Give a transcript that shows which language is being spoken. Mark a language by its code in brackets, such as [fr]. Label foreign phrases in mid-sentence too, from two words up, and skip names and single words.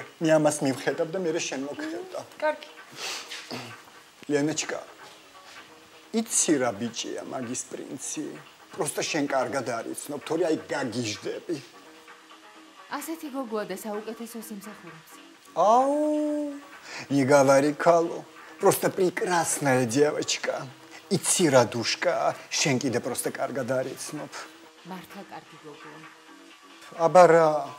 [ka] მე ამას მივხედავ და მე შენ მოგხედავ. კარგი. ლენაჩკა. იცი რა ბიჭია მაგის პრინცი. просто შენ კარგად არიცნობ, თორე აი გაგიჟდები. ასეთი გოგოა და საუკეთესო სიმსახურებს. [ru] Ау, не говори кало. Просто прекрасная девочка. [ka] Იცი რა დუშკა, შენ კიდე просто კარგად არიცნობ. მართლა კარგი გოგოა. აბა რა.